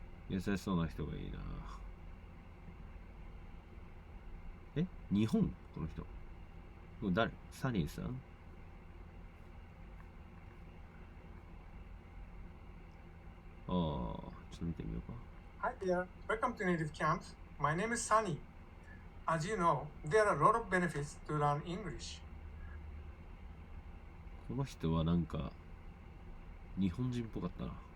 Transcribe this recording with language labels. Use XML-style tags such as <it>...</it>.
<ja>優しそうな人がいいな。日本この人。これ誰？サニーさん？ちょっと見てみようか。</ja> <en>Hi there, welcome to Native Camp. My name is Sunny. As you know, there are a lot of benefits to learn English.</en> <ja>この人はなんか日本人っぽかったな。</ja>